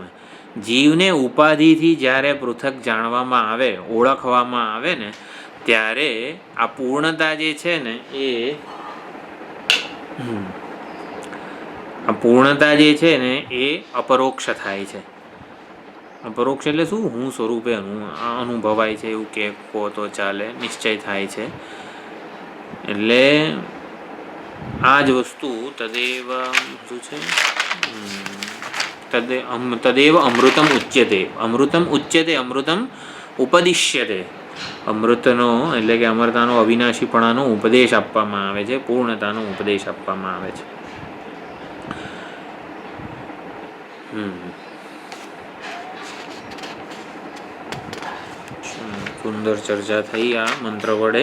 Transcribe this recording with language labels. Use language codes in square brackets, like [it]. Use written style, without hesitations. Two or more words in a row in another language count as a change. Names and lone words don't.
[gu] જીવને ઉપાધિથી જ્યારે પૃથક જાણવામાં આવે, ઓળખવામાં આવે ને, ત્યારે આ પૂર્ણતા જે છે ને એ પૂર્ણતા જે છે ને એ અપરોક્ષ થાય છે. અપરોક્ષ એટલે શું? હું સ્વરૂપે અનુભવાય છે, એવું કે કહો તો ચાલે, નિશ્ચય થાય છે. એટલે આ જ વસ્તુ તદેવ શું છે? [sa] તદેવ અમૃતમ ઉચ્યતે. અમૃતમ ઉચ્યતે, અમૃતમ ઉપદિશ્યતે. [gu] અમૃતનો એટલે કે અમરતાનો, અવિનાશીપણાનો ઉપદેશ આપવામાં આવે છે, પૂર્ણતાનો ઉપદેશ આપવામાં આવે છે. સુંદર ચર્ચા થઈ આ મંત્ર વડે.